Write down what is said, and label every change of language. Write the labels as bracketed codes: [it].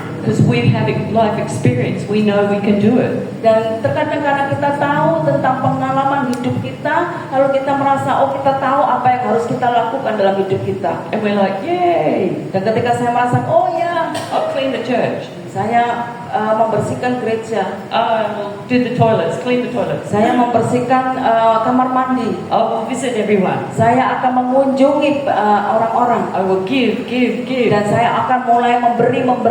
[en] Because we have life experience, we know we can do it. [id] Dan terkadang karena kita tahu tentang pengalaman hidup kita, lalu kita merasa kita tahu apa yang harus kita lakukan dalam hidup kita. [en] And we're like, yay! [id] Dan ketika saya merasa [en] I'll clean the church. [id] saya membersihkan gereja, [en] I'll do the toilets, clean the toilets. [id] saya membersihkan kamar mandi, [en] I'll visit everyone. [id] saya akan mengunjungi orang-orang, [en] I will give. [id] dan saya akan mulai memberi.